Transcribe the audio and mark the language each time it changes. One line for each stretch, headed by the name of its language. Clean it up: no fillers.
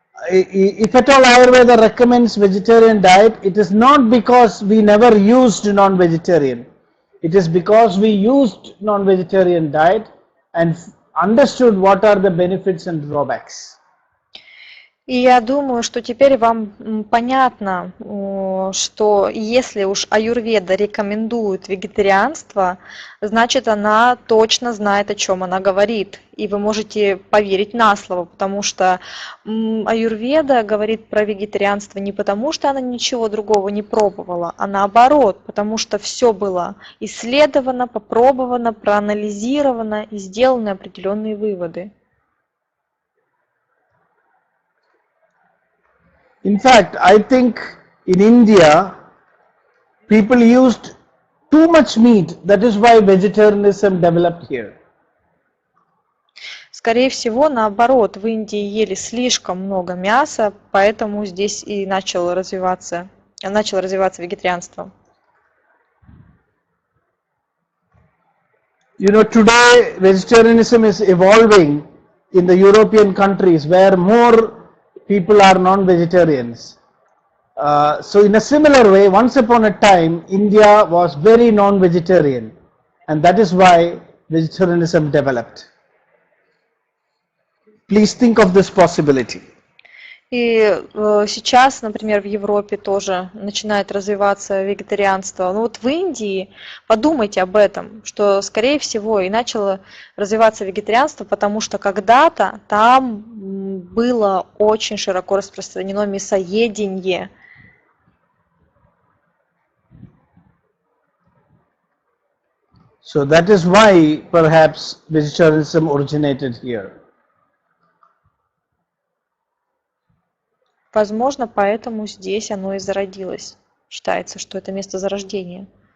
English: If at all Ayurveda recommends vegetarian diet, it is not because we never used non-vegetarian. It is because we used non-vegetarian diet and understood what are the benefits and drawbacks.
Russian: И я думаю, что теперь вам понятно, что если уж аюрведа рекомендует вегетарианство, значит она точно знает, о чем она говорит. И вы можете поверить на слово, потому что аюрведа говорит про вегетарианство не потому, что она ничего другого не пробовала, а наоборот, потому что все было исследовано, попробовано, проанализировано и сделаны определенные выводы.
English: In fact, I think in India, people used too much meat. That is why vegetarianism developed here.
Russian: Скорее всего, наоборот, в Индии ели слишком много мяса, поэтому здесь и начало развиваться вегетарианство.
English: You know, today vegetarianism is evolving in the European countries where more people are non-vegetarians. So in a similar way, once upon a time, India was very non-vegetarian, and that is why vegetarianism developed. Please think of this possibility.
Russian: И сейчас, например, в Европе тоже начинает развиваться вегетарианство. Но вот в Индии подумайте об этом, что, скорее всего, и начало развиваться вегетарианство, потому что когда-то там было очень широко распространено мясоедение.
English: So that is why perhaps vegetarianism originated here.
Russian: Возможно, поэтому здесь оно и зародилось. Считается, что это место зарождения.